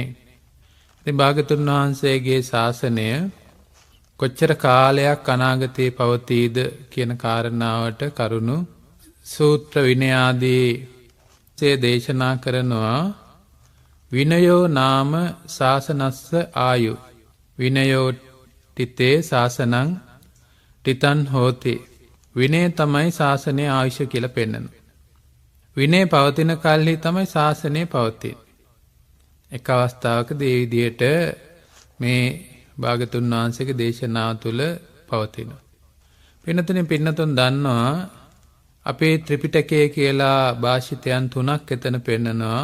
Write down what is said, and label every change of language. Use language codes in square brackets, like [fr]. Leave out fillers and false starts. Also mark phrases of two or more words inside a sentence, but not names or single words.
[si] ඉතින් භාගතුන් වහන්සේගේ ශාසනය කොච්චර කාලයක් අනාගතයේ පවතීද කියන කාරණාවට කරුණු සූත්‍ර විනය ආදී දේශනා කරනවා. [pi] විනයෝ නාම ශාසනස්ස ආයු විනයෝ ටිතේ ශාසනං ටිතන් හෝති. [si] විනය තමයි ශාසනය ආයුෂ කියලා පෙන්වනවා. විනය පවතින කල්හි තමයි ශාසනය පවතින. එක අවස්ථාවකදී ඒ විදිහට මේ භාගතුන් වහන්සේගේ දේශනාව තුළ පවතිනවා. පින්නතුන් දන්නවා අපේ ත්‍රිපිටකය කියලා භාෂිතයන් 3ක් එතන පෙන්නනවා.